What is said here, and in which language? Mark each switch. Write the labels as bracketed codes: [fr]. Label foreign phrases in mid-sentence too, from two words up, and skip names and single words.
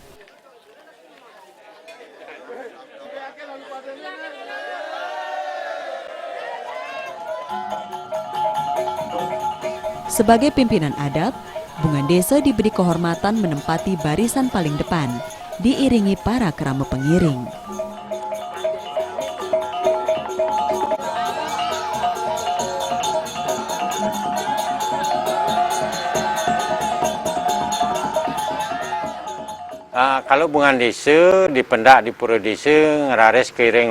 [id] Sebagai pimpinan adat, bunga desa diberi kehormatan menempati barisan paling depan, diiringi para kerama pengiring. Kalau bunga desa dipendak di pura desa, [ban] ngeraris keiring